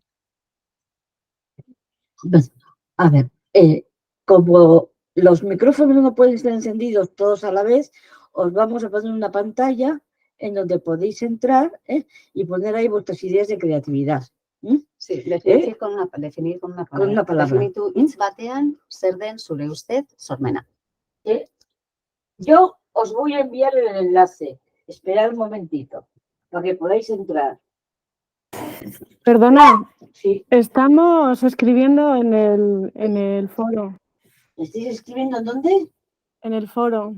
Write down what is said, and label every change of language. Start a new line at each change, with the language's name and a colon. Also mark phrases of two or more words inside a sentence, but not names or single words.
Spanish: A ver, como los micrófonos no pueden estar encendidos todos a la vez, os vamos a poner una pantalla en donde podéis entrar y poner ahí vuestras ideas de creatividad. Sí, definir con una palabra. Con una palabra.
Basque: Definitu hitz batean zer den zure ustez sormena.
Spanish: Yo os voy a enviar el enlace. Esperad un momentito para que podáis entrar. Perdona, Sí. estamos escribiendo en el foro. ¿Estáis escribiendo en dónde? En el foro.